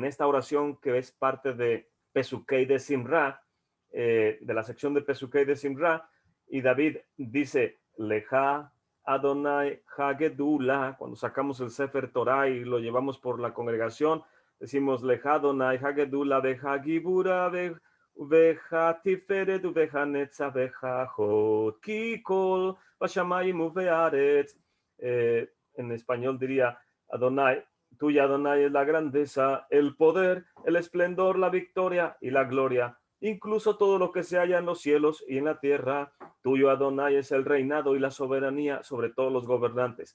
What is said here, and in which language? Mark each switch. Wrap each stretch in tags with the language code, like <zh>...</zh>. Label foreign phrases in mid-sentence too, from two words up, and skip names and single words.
<es>esta oración que es parte de</es> <he>פסוקי דזמרה,</he> <es>de la sección de</es> <he>פסוקי דזמרה,</he> <es>y David dice,</es> <he>לך אדוני הגדולה,</he> <es>cuando sacamos el</es> <he>ספר תורה</he> <es>y lo llevamos por la congregación, decimos</es> <he>לך אדוני הגדולה ולך הגבורה ולך התפארת ולך הנצח ולך ההוד כי כל בשמים ובארץ.</he> <es>En español diría Adonai, tuya Adonai es la grandeza, el poder, el esplendor, la victoria y la gloria, incluso todo lo que se halla en los cielos y en la tierra. Tuyo Adonai es el reinado y la soberanía sobre todos los gobernantes.</es>